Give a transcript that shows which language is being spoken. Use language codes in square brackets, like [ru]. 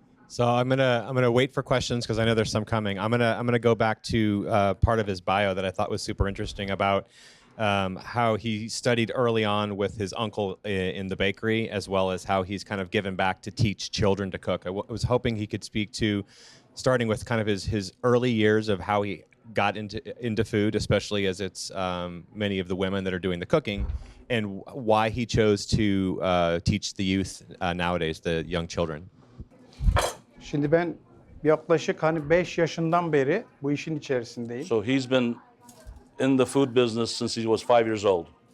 [en] So I'm gonna wait for questions because I know there's some coming. I'm gonna go back to part of his bio that I thought was super interesting about how he studied early on with his uncle in the bakery, as well as how he's kind of given back to teach children to cook. I was hoping he could speak to, starting with kind of his early years of how he got into food, especially as it's many of the women that are doing the cooking, and why he chose to teach the youth nowadays, the young children. [tr] Şimdi ben yaklaşık 5 yaşından beri bu işin içerisindeyim. [en] So he's been in the food business since he was 5 years old.